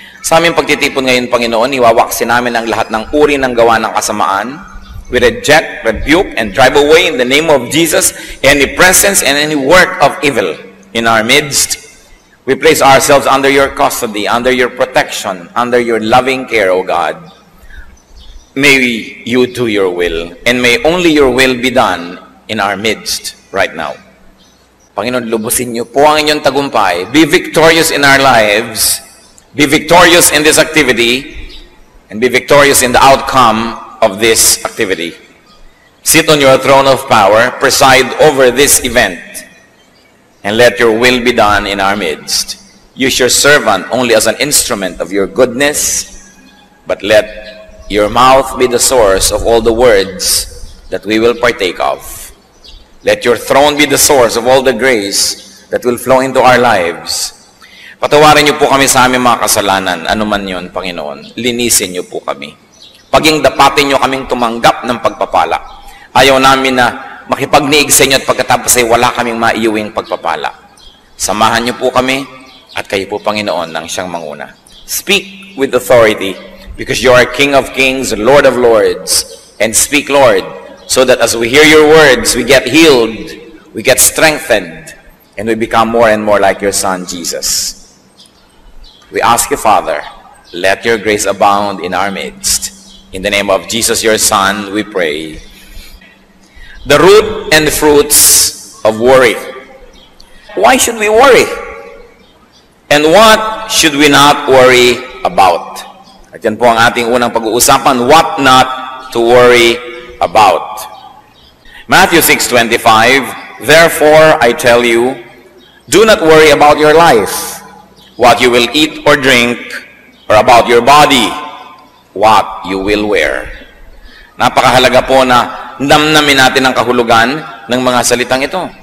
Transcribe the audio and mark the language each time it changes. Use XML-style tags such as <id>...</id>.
<tl>Sa aming pagtitipon ngayon, Panginoon, iwawaksin namin ang lahat ng uri ng gawa ng kasamaan.</tl> <en>We reject, rebuke, and drive away in the name of Jesus any presence and any work of evil in our midst. We place ourselves under your custody, under your protection, under your loving care, O God. May you do your will, and may only your will be done in our midst right now.</en> <tl>Panginoon, lubusin niyo po ang inyong tagumpay.</tl> <en>Be victorious in our lives. Be victorious in this activity, and be victorious in the outcome of this activity. Sit on your throne of power, preside over this event, and let your will be done in our midst. Use your servant only as an instrument of your goodness, but let your mouth be the source of all the words that we will partake of. Let your throne be the source of all the grace that will flow into our lives.</en> <tl>Patawarin niyo po kami sa aming mga kasalanan, anuman yon, Panginoon. Linisin niyo po kami. Paging dapatin niyo kaming tumanggap ng pagpapala. Ayaw namin na makipagniig sa inyo at pagkatapos ay wala kaming maiuwing pagpapala. Samahan niyo po kami at kayo po, Panginoon, ang siyang manguna.</tl> <en>Speak with authority because you are King of Kings, Lord of Lords. And speak, Lord, so that as we hear your words, we get healed, we get strengthened, and we become more and more like your Son, Jesus. We ask you, Father, let your grace abound in our midst. In the name of Jesus, your Son, we pray. The root and the fruits of worry. Why should we worry? And what should we not worry about?</en> <tl>At yan po ang ating unang pag-uusapan,</tl> <en>what not to worry about. Matthew 6:25, therefore I tell you, do not worry about your life, what you will eat or drink, or about your body, what you will wear.</en> <tl>Napakahalaga po na namnamin natin ang kahulugan ng mga salitang ito.</tl>